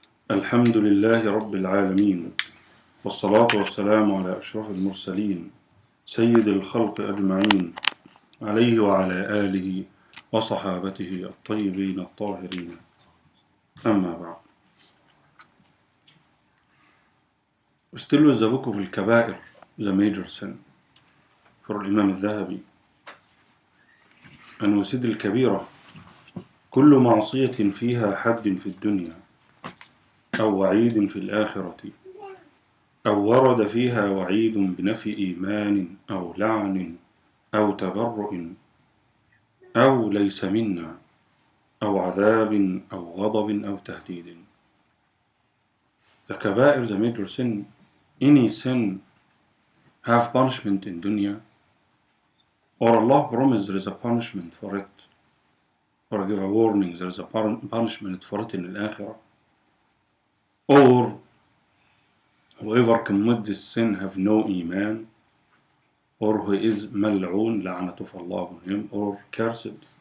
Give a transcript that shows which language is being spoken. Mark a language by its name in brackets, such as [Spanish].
[Arabic] الحمد لله رب العالمين، والصلاة والسلام على أشرف المرسلين سيد الخلق أجمعين، عليه وعلى آله وصحابته الطيبين الطاهرين، أما بعد. [English] Still with the book of Al-Kaba'ir, the major sin, for الإمام الذهبي. [Arabic] أن وسيد الكبيرة كل معصية فيها حد في الدنيا أو وعيد في الآخرة، أو ورد فيها وعيد بنفي إيمان أو لعن أو تبرؤ أو ليس منا أو عذاب أو غضب أو تهديد. [English] The kaba'ir, the major sin, any sin have punishment in dunya, or Allah promised there is a punishment for it, or give a warning there is a punishment for it in al-akhirah, or whoever commit this sin have no iman, or who is mal'oon, la'natuf Allah on him, or cursed,